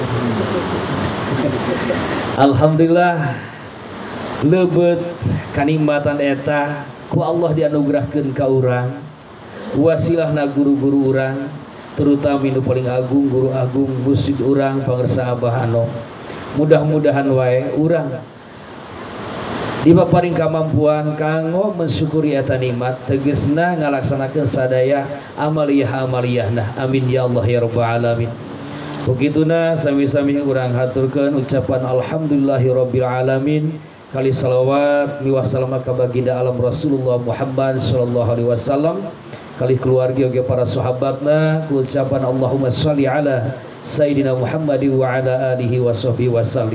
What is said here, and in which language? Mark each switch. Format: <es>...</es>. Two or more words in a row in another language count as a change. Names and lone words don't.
<su>Alhamdulillah lebeut kanikmatan eta ku Allah dianugerahkeun ka urang wasilahna guru-guru urang terutama nu paling agung guru agung mursyid urang pangresa Abah Ano. Mudah-mudahan wae urang dipaparing kamampuan kanggo mensyukuri eta nikmat tegasna ngalaksanakeun sadaya amaliyah-amaliyahna,</su> <ar>آمين يا الله يا رب العالمين.</ar> <su>Begituna sami-sami urang haturkeun ucapan</su> <ar>الحمد لله رب العالمين</ar> <su>kali salawat miwah salam ka baginda alam Rasulullah Muhammad</su> <ar>صلى الله عليه وسلم</ar> <su>kali keluarga ge para sahabatna ku ucapan</su> <ar>اللهم صل على سيدنا محمد وعلى آله وصحبه وسلم.</ar>